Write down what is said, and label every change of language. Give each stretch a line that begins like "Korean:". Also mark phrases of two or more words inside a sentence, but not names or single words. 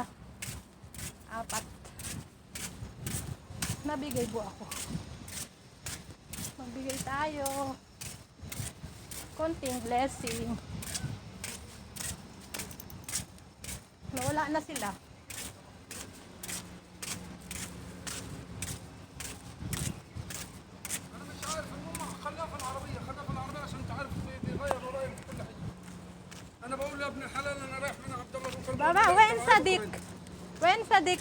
Filipino: Apat. Nabigay po ako. Magbigay tayo. Konting blessing. Nawala na sila.
Arabic: أنا بقول لابن الحلال أنا رايح من عبد الله بن بابا وين صديق؟ وين صديق؟